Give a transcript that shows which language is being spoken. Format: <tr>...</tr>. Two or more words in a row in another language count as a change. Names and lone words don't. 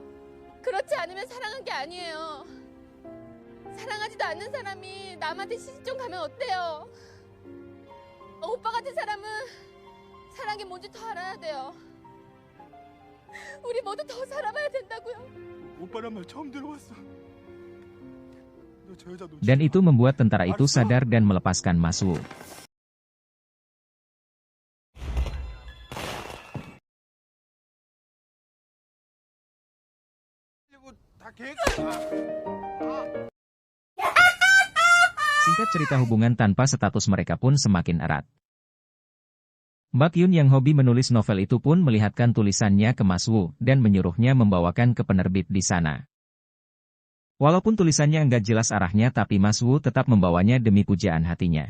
<ko>그렇지 않으면 사랑한 게 아니에요. 사랑하지도 않는 사람이 남한테 시집 좀 가면 어때요? 오빠 같은 사람은 사랑이 뭔지 더 알아야 돼요. 우리 모두 더 살아봐야 된다고요. 오빠란 말 처음 들어봤어. 너 저 여자 놓치지</ko> <id>Dan</id> <ko>마.</ko> <id>itu membuat tentara itu sadar dan melepaskan Maswoo.</id> <ko>이거 다 계획.</ko> <id>Singkat cerita, hubungan tanpa status mereka pun semakin erat. Baekhyun yang hobi menulis novel itu pun melihatkan tulisannya ke Maswoo dan menyuruhnya membawakan ke penerbit di sana. Walaupun tulisannya enggak jelas arahnya, tapi Maswoo tetap membawanya demi pujaan hatinya.</id>